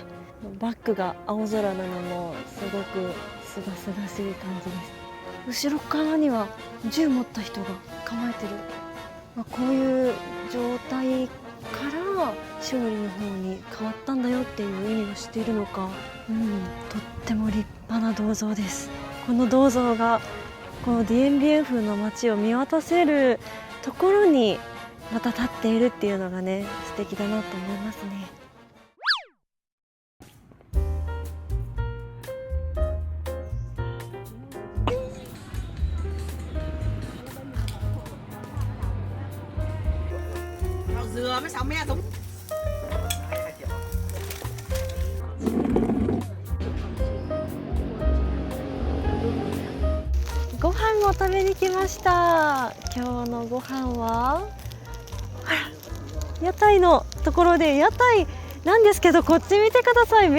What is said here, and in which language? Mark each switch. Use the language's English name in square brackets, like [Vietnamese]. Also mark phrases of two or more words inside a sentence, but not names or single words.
[Japanese] バックが青空なのもすごくすがすがしい感じです。後ろ側には銃持った人が構えてる、こういう状態から勝利の方に変わったんだよっていう意味を知っているのか、とっても立派な銅像です。この銅像がこのディエンビエン風の街を見渡せるところにまた立っているっていうのがね、素敵だなと思いますね。 [Vietnamese] Dừa với 6 me đúng. [Japanese] ご飯を食べに来ました。今日のご飯は屋台のところで、屋台なんですけど、こっち見てください。